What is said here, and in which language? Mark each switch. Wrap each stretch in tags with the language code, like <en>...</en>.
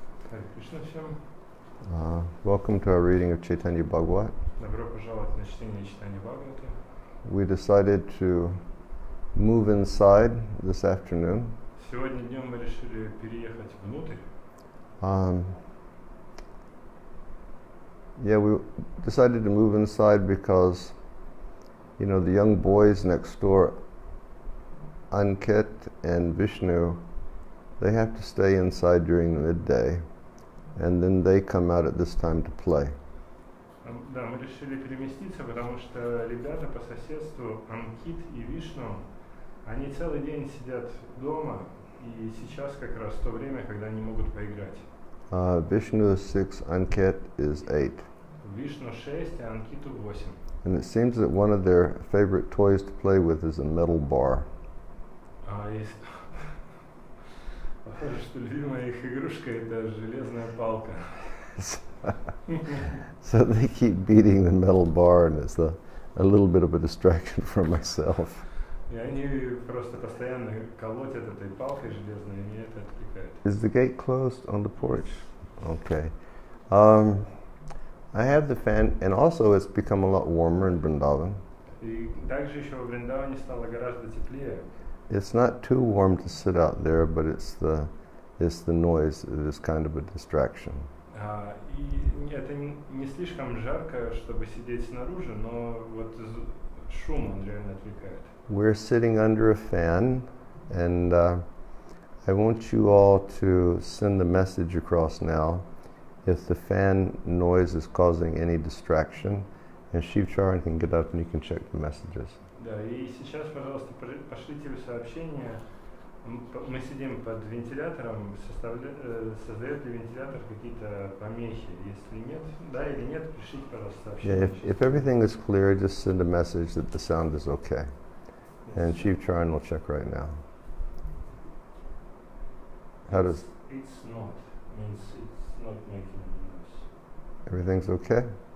<ru>Hare Krishna всем.</ru> <en>Welcome to our reading of Chaitanya Bhagavata.</en> <ru>Добро пожаловать на чтение Чайтаньи Бхагаваты.</ru> <en>We decided to move inside this afternoon.</en> <ru>Сегодня днем мы решили переехать внутрь.</ru> <en>We decided to move inside because, the young boys next door, Ankit and Vishnu, they have to stay inside during the midday, and then they come out at this time to play.</en> <ru>Да, мы решили переместиться, потому что ребята по соседству, Анкит и Вишну, они целый день сидят дома, и сейчас как раз то время, когда они могут поиграть.</ru> <en>Vishnu is 6, Ankit is 8.</en> <ru>Вишну 6, а Анкиту 8.</ru> <en>And it seems that one of their favorite toys to play with is a metal bar.</en> <ru>Похоже, что любимая их игрушка это железная палка.</ru> <en>So they keep beating the metal bar, and it's a little bit of a distraction for myself.</en> <ru>И они просто постоянно колотят этой палкой железной, и меня это отвлекает.</ru> <en>Is the gate closed on the porch? Okay. I have the fan, and also it's become a lot warmer in Vrindavan.</en> <ru>И также еще во Вриндаване стало гораздо теплее.</ru> <en>It's not too warm to sit out there, but it's the noise that is kind of a distraction.</en> <ru>И это не слишком жарко, чтобы сидеть снаружи, но вот шум он реально отвлекает.</ru> <en>We're sitting under a fan, and I want you all to send the message across now if the fan noise is causing any distraction, and Shiv Charan can get up and you can check the messages.</en> <ru>Да, и сейчас, пожалуйста, пошлите в сообщение. Мы сидим под вентилятором, создает ли вентилятор какие-то помехи? Если нет, да или нет, пришлите, пожалуйста, сообщение.</ru> <en>Yeah, if everything is clear, just send a message that the sound is okay. And Shiv Charan will check right now. How does... It's not. Means it's not making any noise. Everything's okay?</en>